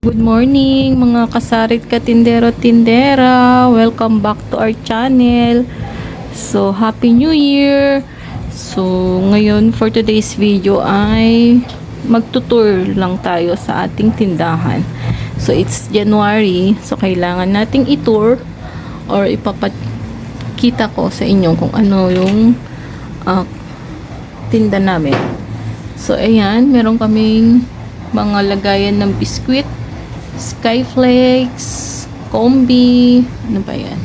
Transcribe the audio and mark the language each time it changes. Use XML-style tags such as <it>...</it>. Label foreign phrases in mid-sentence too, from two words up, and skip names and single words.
<en>Good morning</en> <tl>mga kasarit katindero-tindera.</tl> <en>Welcome back to our channel.</en> <tl>So,</tl> <en>Happy New Year!</en> <tl>So, ngayon</tl> <en>for today's video</en> <tl>ay magtutour lang tayo sa ating tindahan.</tl> <en>So, it's January.</en> <tl>So, kailangan nating itour or ipapakita ko sa inyo kung ano yung tinda namin. So, ayan, meron kaming mga lagayan ng biskwit, Skyflakes, Combi, ano ba yan?</tl>